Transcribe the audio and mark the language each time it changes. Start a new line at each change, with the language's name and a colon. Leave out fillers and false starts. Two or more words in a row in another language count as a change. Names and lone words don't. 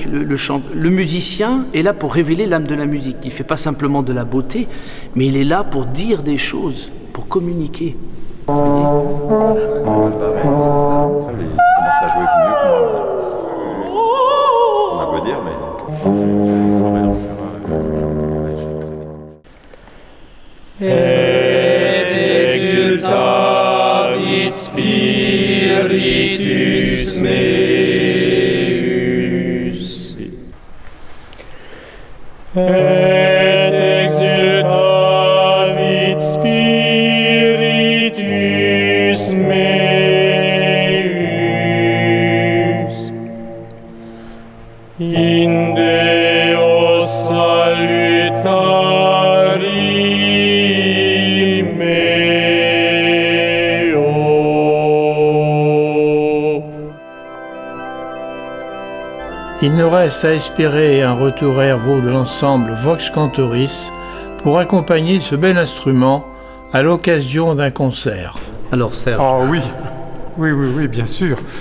French: Le musicien est là pour révéler l'âme de la musique. Il ne fait pas simplement de la beauté, mais il est là pour dire des choses, pour communiquer. Il commence à jouer mieux que moi. On a beau dire, mais...
Latin: Et exultavit spiritus meus. Et exultavit spiritus meus. In Deo salutari meo.
French: Il nous reste à espérer un retour à Hervaux de l'ensemble Vox Cantoris pour accompagner ce bel instrument à l'occasion d'un concert. Alors Serge. Ah oui, bien sûr.